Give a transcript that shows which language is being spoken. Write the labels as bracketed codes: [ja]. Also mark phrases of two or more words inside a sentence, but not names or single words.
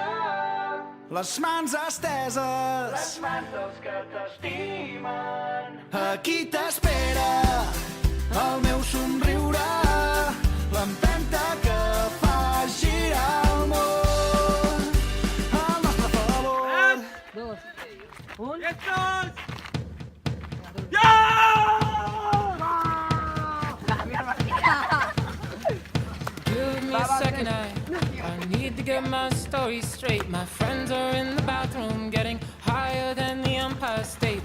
[ca] Les mans esteses. Les mans dels que t'estimen. Aquí t'espera el meu somriure. L'empenta que fa girar el món. Al nostre favor. [en] Give me a second, I need to get my story straight. My friends are in the bathroom getting higher than the Empire State.